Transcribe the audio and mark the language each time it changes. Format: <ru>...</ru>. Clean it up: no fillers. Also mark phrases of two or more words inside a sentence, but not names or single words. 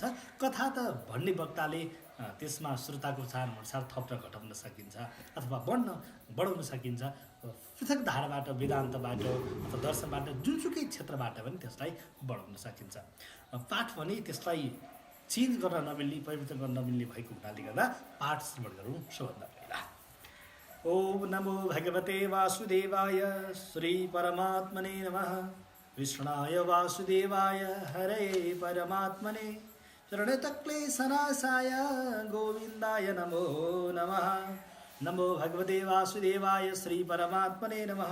<ne>कथा त भन्ने वक्ताले त्यसमा श्रोताको चाहनुअनुसार थप्न घटाउन सकिन्छ अथवा बढाउन सकिन्छ। पृथक धाराबाट, वेदान्तबाट अथवा दर्शनबाट, जुनसुकै क्षेत्रबाट पनि त्यसलाई बढाउन सकिन्छ। पाठ भने त्यसलाई चेन्ज गर्न नमिल्ने, परिवर्तन गर्न नमिल्ने भएको हुनाले गर्दा पाठ श्रवण गरौँ सबभन्दा पहिला।</ne> <sa>ओम नमो भगवते वासुदेवाय श्री परमात्मने नमः। कृष्णाय वासुदेवाय हरे परमात्मने चरणतक्लेशनाशाय गोविन्दाय नमो नमः। नमो भगवते वासुदेवाय श्री परमात्मने नमः।</sa>